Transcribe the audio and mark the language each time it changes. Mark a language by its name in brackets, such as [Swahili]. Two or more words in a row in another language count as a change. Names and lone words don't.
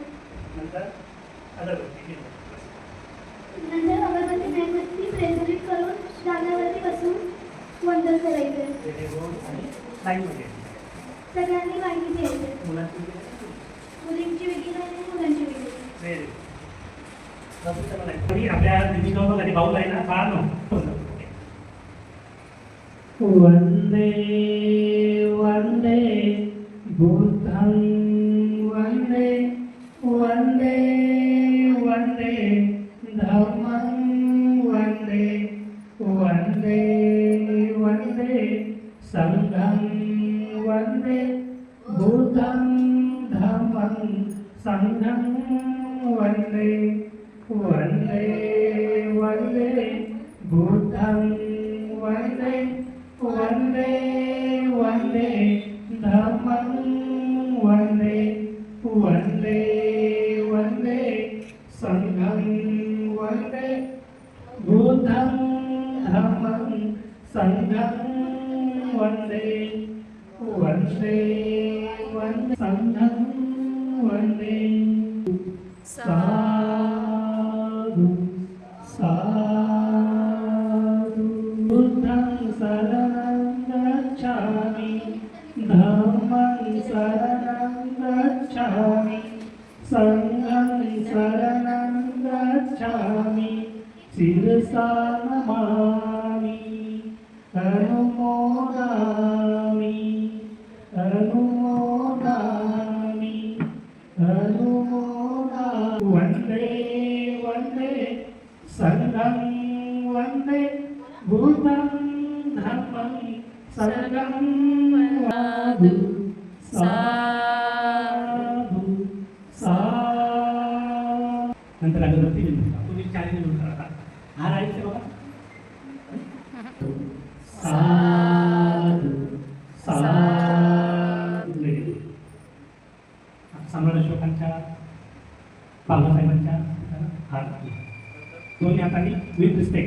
[Marathi] नंतर अगरबत्ती मेणबत्ती प्रज्वलित करून दानावरती बसून वंदन करायचं. सगळ्यांनी वाहिनी द्यायचं. मुलींची वेगळी आणि मुलांची वेगळी. आपल्या दिदीजवळ कधी बाऊल आहे ना बाळा [Pali] वंदे वंदे बुद्धं वंदे वंदे वंदे धम्मं वंदे वंदे वंदे संघं वंदे बुद्धं धम्मं संघं वंदे वंदे वंदे बुद्धं वंदे वंदे वंदे धम्मं वंदे वंदे वंदे संघं वंदे बुद्धं धम्मं संघं वंदे वंदे वंदे संघं वंदे. साधु साधु बुद्धं शरणं गच्छामि धम्मं शरणं गच्छामि संघं शरणं गच्छामि शिरसा नमामि अनुमोदामि अनुमोदामि अनुमोदामि. वंदे वंदे संघं वंदे वन्दे बुद्धं धम्मं संघं साधु साधु साधु. [Marathi] नंतर अगरबत्ती घेऊन तुम्ही चारी घेऊन करा. हा राहायचं बघा. [Pali] साधू साधू. [Marathi] सम्राट अशोकांच्या बाबासाहेबांच्या हात दोन्ही हातांनी [English] with respect.